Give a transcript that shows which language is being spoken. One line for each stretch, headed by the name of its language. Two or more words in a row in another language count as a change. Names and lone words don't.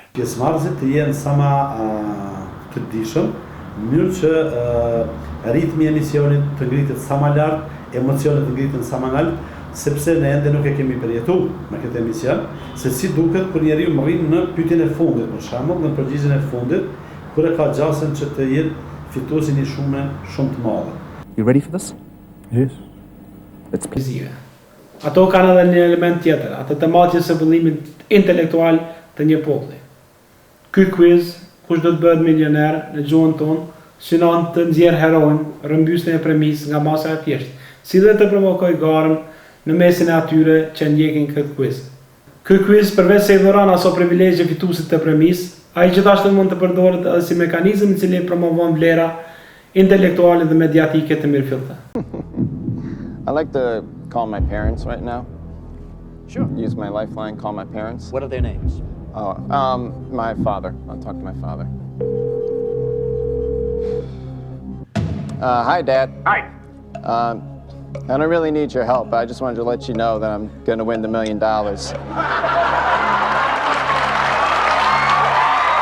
Albanian: Pjesëmarrësit të jenë sa më të dishëm, në mënyrë që ritmi i emisionit të ngritet sa më lart, emocionet të ngriten sa më lart, sepse ne ende nuk e kemi përjetuar me këtë emision, se si duket kur njeriu rrin në pyetjen e fundit, për shembull, në përgjigjen e fundit, kur e ka gjasën që të jetë fituesi një shumë të madhe.
English: You ready for this? Yes. Let's play.
Albanian: Ato kanë edhe një element tjetër, atë tematës së vëllimit intelektual të një populli. Ky quiz, kush do të bëhet milioner në gjuhën tonë, synon të nxjerrë heroin, rrëmbysjen e premisë nga masa e thjeshtë, si dhe të provokoj garën në mesin e atyre që ndjekin këtë quiz. Ky quiz përveç se i dhuron aso privilegje fituesit të premisë, ai gjithashtu mund të përdoret edhe si mekanizëm i cili promovon vlera intelektuale dhe mediatike të mirëfillte.
English: I'd like to call my parents right now. Sure. Use my lifeline, call my parents. What are their names? My father. I'll talk to my father. Hi, Dad. Hi. I don't really need your help. I just wanted to let you know that I'm going to win the $1 million.